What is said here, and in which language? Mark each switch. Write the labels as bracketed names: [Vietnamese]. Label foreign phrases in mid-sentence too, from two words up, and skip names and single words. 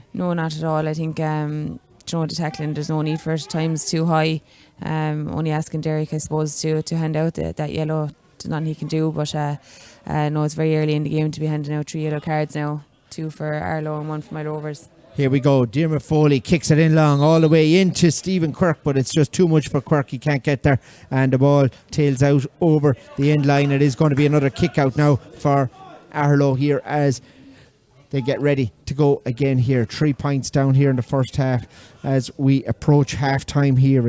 [English] No, not at all. I think the tackling, there's no need for it. Time's too high. Only asking Derek, I suppose, to hand out that yellow. There's nothing he can do, but no, it's very early in the game to be handing out 3 yellow cards now, 2 for Aherlow and 1 for Moyle Rovers. Here we go. Diarmuid Foley kicks it in long all the way into Stephen Quirk, but it's just too much for Quirk. He can't get there, and the ball tails out over the end line. It is going to be another kick out now for Aherlow here as they get ready to go again here. 3 points down here in the first half as we approach half time here.